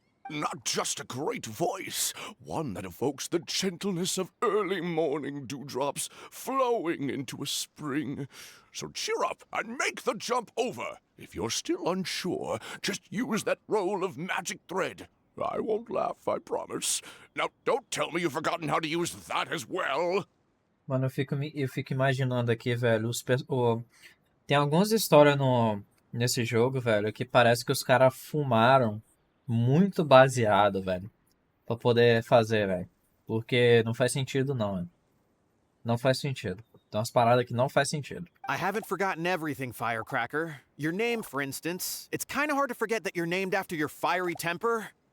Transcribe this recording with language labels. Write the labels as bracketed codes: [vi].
[en] Not just a great voice, one that evokes the gentleness of early morning dewdrops flowing into a spring. So cheer up and make the jump over. If you're still unsure, just use that roll of magic thread. I won't laugh, I promise. Now, don't tell me you've forgotten how to use that as well. [pt] Mano, eu fico imaginando aqui, velho, tem algumas histórias nesse jogo, velho, que parece que os caras fumaram muito baseado, velho, pra poder fazer, velho. Porque não faz sentido, não, velho. Não faz sentido. Tem umas paradas que não faz sentido. [en] I haven't forgotten everything, Firecracker. Your name, for instance. It's kind of hard to forget that you're named after your fiery temper.